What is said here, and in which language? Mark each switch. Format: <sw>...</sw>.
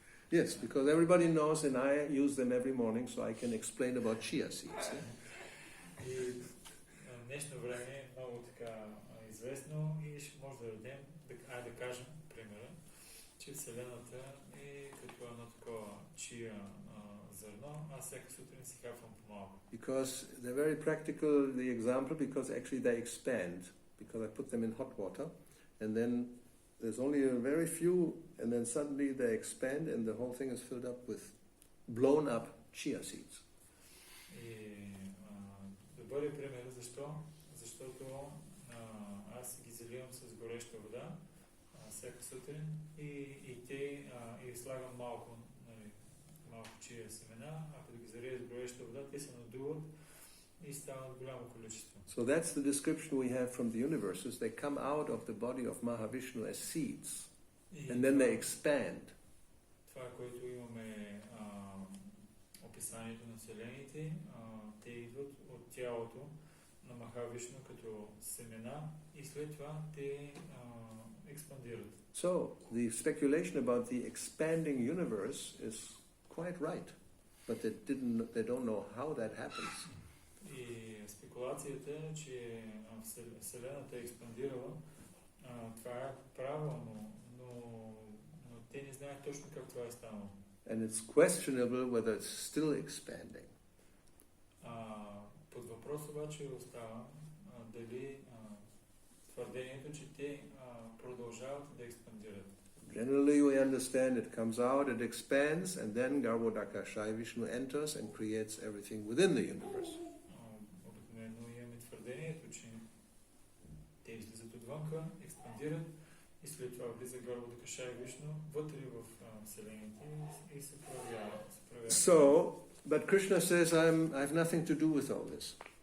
<en>Yes, because everybody knows, and I use them every morning, so I can explain about chia seeds.</en> <bg>И в днешно време е много така известно и ще може да дадем, да кажем, примера, че Вселената е като едно такова чия зърно, аз всяка сутрин си хапвам по-малко.</bg> <en>Because they're very practical, the example, because actually they expand, because I put them in hot water, and then there's only a very few, and then suddenly they expand, and the whole thing is filled up with blown up chia seeds.</en> <bg>И добър е пример, защо? Защото аз ги заливам с гореща вода всяка сутрин и слагам малко чия семена, а като ги зария с гореща вода, те се надуват и стават голямо количество.</bg> <en>So that's the description we have from the universes. They come out of the body of Mahavishnu as seeds. and then they expand.</en> <bg>Това, което имаме описанието на вселените, те идват от тялото на Махавишну като семена и след това те експандират.</bg> <en>So the speculation about the expanding universe is quite right, but they don't know how that happens.</en> <bg>И спекулацията е, че Вселената е експандирала. Това е правилно, но те не знаят точно как това е станало.</bg> <en>And it's questionable whether it's still expanding.</en> <bg>Под въпрос обаче остава дали твърдението, че те продължават да експандират.</bg> <en>Generally we understand it comes out, it expands, and then Garbhodakashayi Vishnu enters and creates everything within the universe.</en> <bg>Обикновено имаме твърдението, че те излизат отвънка, експандират и след това влиза Гarbhodakashayi Vishnu вътре в Вселените и се проявява.</bg> <en>So, but Krishna says, I have nothing to do with all this.</en>